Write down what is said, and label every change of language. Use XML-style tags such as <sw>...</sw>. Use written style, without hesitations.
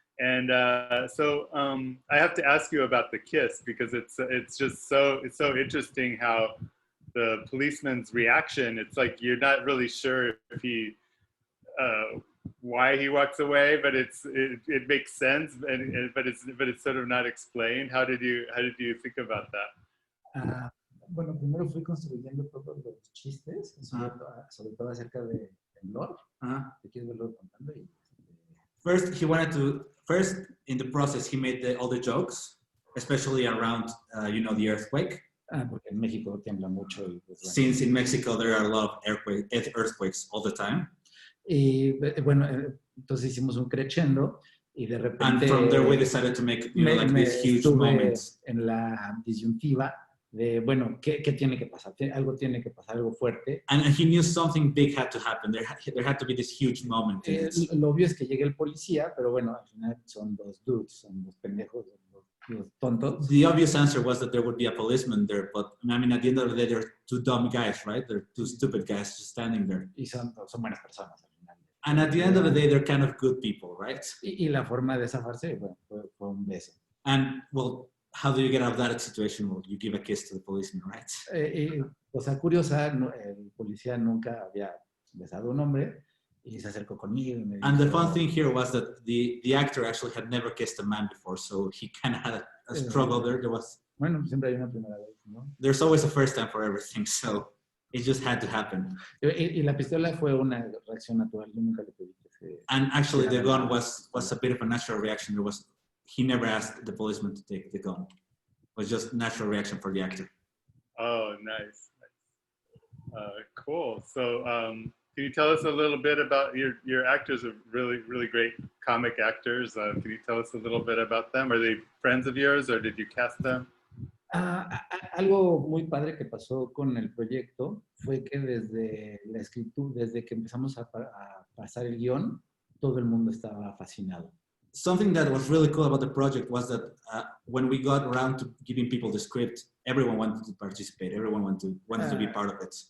<en>And I have to ask you about the kiss because it's so interesting how the policeman's reaction. It's like you're not really sure if he. Why he walks away, but it makes sense, but it's sort of not explained. How did you think about that?</en> <es>Bueno, primero fui construyendo todos los chistes, sobre todo acerca de temblor. ¿Te quieres verlo contando?</es> <en>First in the process he made all the jokes, especially around the earthquake.</en> <es>Porque en México tiembla mucho.</es> <en>Since in Mexico there are a lot of earthquakes all the time.</en> <es>Y bueno, entonces hicimos un crescendo y de repente.</es> <en>And from there we decided to make like these huge moments.</en> <es>En la disyuntiva de bueno, ¿qué tiene que pasar? Algo tiene que pasar, algo fuerte.</es> <en>And he knew something big had to happen. There had to be this huge moment.</en> <es>Lo obvio es que llegue el policía, pero bueno, al final son dos</es> <en>dudes,</en> <es>son dos pendejos, los tontos.</es> <en>The obvious answer was that there would be a policeman there, but I mean, at the end of the day, they're two dumb guys, right? They're two stupid guys just standing there.</en> <es>Y son buenas personas.</es> <en>And at the end of the day, they're kind of good people, right?</en> <es>Y la forma de zafarse, bueno, fue un beso.</es> <en>And, well, how do you get out of that situation? Well, you give a kiss to the policeman, right?</en> <es>Cosa curiosa, el policía nunca había besado a un hombre y se acercó conmigo. Y me dijo,</es> <en>and the fun thing here was that the actor actually had never kissed a man before, so he kind of had a struggle there.</en> <es>Bueno, siempre hay una primera vez, ¿no?</es> <en>There's always a first time for everything, so it just had to happen.</en> <es>Y la pistola fue una reacción natural. Yo nunca le pedí que se...</es> <en>And actually, the gun was a bit of a natural reaction. He never asked the policeman to take the gun. It was just natural reaction for the actor. Oh, nice. Cool. So, can you tell us a little bit about your actors? Are really great comic actors. Can you tell us a little bit about them? Are they friends of yours, or did you cast them?</en> <es>Algo muy padre que pasó con el proyecto fue que desde la escritura, desde que empezamos a pasar el guión, todo el mundo estaba fascinado.</es> <en>Something that was really cool about the project was that when we got around to giving people the script, everyone wanted to participate. Everyone wanted to be part of it.</en>